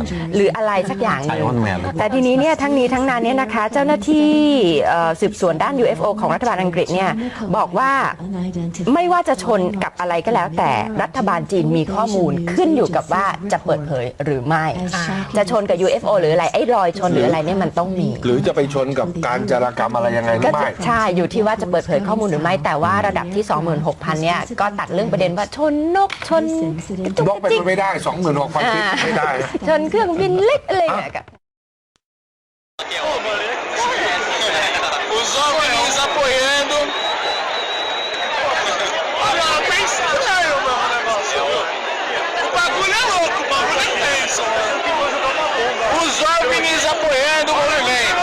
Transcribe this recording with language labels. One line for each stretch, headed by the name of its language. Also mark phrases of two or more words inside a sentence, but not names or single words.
Thai: หรืออะไรสักอย่างนึงแต่ทีนี้เนี่ยทั้งนี้ทั้งนั้นเนี่ยนะคะเจ้าหน้าที่สืบสวนด้าน UFO ของรัฐบาลอังกฤษเนี่ยบอกว่าไม่ว่าจะชนกับอะไรก็แล้วแต่รัฐบาลจีนมีข้อมูลขึ้นอยู่กับว่าจะเปิดเผยหรือไม่จะชนกับ UFO หรืออะไรไอ้รอยชนหรืออะไรเนี่ยมันต้องมี หรือจะไปชนกับการจารกรรมอะไรยังไงหรือไม่ ใช่อยู่ที่ว่าจะเปิดเผยข้อมูลหรือไม่แต่ว่าระดับที่ 26,000 เนี่ยก็ตัดเรื่องประเด็นว่าชนนกชน นกเป็นไม่ได้ 26,000 ฟิตไม่ได้ ชนเครื่องบินเล็กอะไรอย่างเงี้ย
Portuguese: Os OVNIs apoiando. Olha, bem estranho o negócio. O bagulho é louco, o bagulho é tenso. Os OVNIs apoiando o movimento.